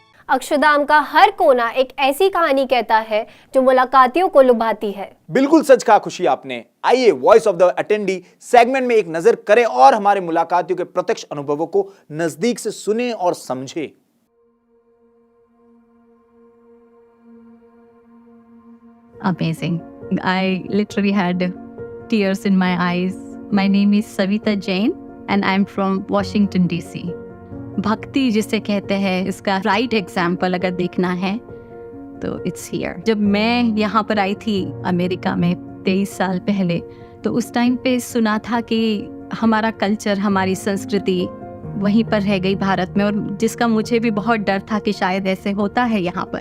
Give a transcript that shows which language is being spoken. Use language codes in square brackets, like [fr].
[hi] अक्षरधाम का हर कोना एक ऐसी कहानी कहता है जो मुलाकातियों को लुभाती है. बिल्कुल सच कहा खुशी आपने. आइए voice of the attendee segment में एक नजर करें और हमारे मुलाकातियों के प्रत्यक्ष अनुभवों को नजदीक से सुने और समझे. [en] Amazing. I literally had tears in my eyes my name is Savita Jain and I am from Washington DC. [hi] भक्ति जिसे कहते हैं, इसका [en] right example [hi] अगर देखना है तो [en] It's here. [hi] जब मैं यहाँ पर आई थी अमेरिका में 23 साल पहले, तो उस टाइम पे सुना था कि हमारा कल्चर, हमारी संस्कृति वहीं पर रह गई भारत में, और जिसका मुझे भी बहुत डर था कि शायद ऐसे होता है यहाँ पर।